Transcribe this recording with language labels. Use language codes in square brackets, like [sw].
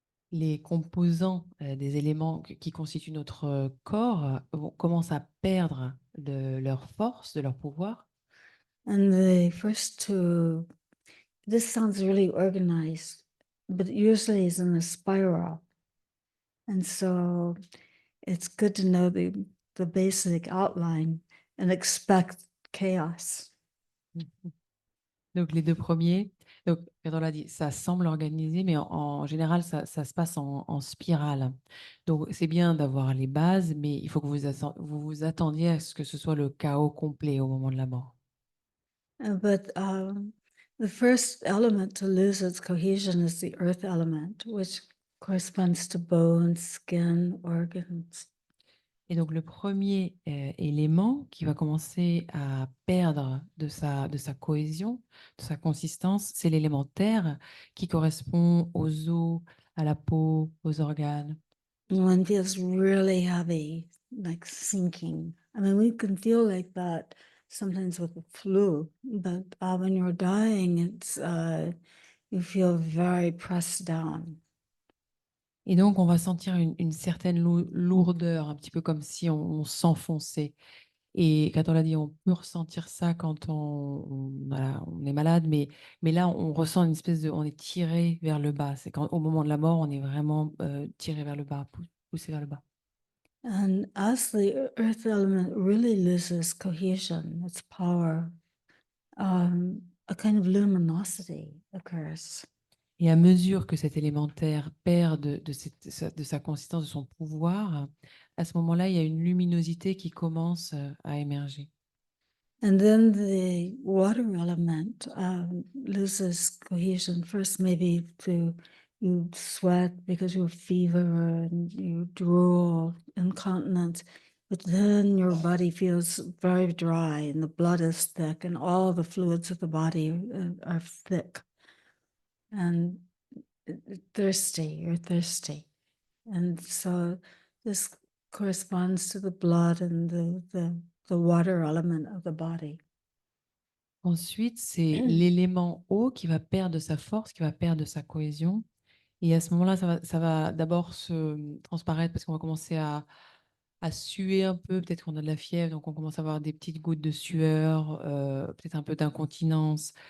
[fr] Les composants des éléments qui constituent notre corps commencent à perdre de leur force, de leur pouvoir. [en] And the first to this sounds really organized, but usually it's in a spiral. And so it's good to know the basic outline and expect chaos. Mhm. [fr] Donc, les deux premiers, donc, quand on l'a dit, ça semble organisé, mais en général, ça se passe en spirale. Donc, c'est bien d'avoir les bases, mais il faut que vous vous attendiez à ce que ce soit le chaos complet au moment de la mort. [en] But the first element to lose its cohesion is the earth element, which corresponds to bones, skin, organs. [fr] Et donc, le premier élément qui va commencer à perdre de sa cohésion, de sa consistance, c'est l'élément terre qui correspond aux os, à la peau, aux organes. [en] One feels really heavy, like sinking. I mean, we can feel like that sometimes with the flu, but when you're dying, it's you feel very pressed down. [fr] Et donc, on va sentir une certaine lourdeur, un petit peu comme si on s'enfonçait. Et quand on l'a dit, on peut ressentir ça quand voilà, on est malade, mais là, on ressent une espèce de, on est tiré vers le bas. C'est quand, au moment de la mort, on est vraiment tiré vers le bas, poussé vers le bas. [en] And as the earth element really loses cohesion, its power, a kind of luminosity occurs. [fr] Et à mesure que cet élémentaire perd de sa consistance, de son pouvoir, à ce moment-là, il y a une luminosité qui commence à émerger. [en] And then the water element loses cohesion. First, maybe you sweat because you have fever and you drool, incontinence, but then your body feels very dry and the blood is thick and all the fluids of the body are thick and thirsty. You're thirsty. And so this corresponds to the blood and the water element of the body. [fr] Ensuite, c'est l'élément eau qui va perdre de sa force, qui va perdre de sa cohésion. Et à ce moment-là, ça va d'abord se transparaître parce qu'on va commencer à suer un peu. Peut-être qu'on a de la fièvre, donc on commence à avoir des petites gouttes de sueur, peut-être un peu d'incontinence.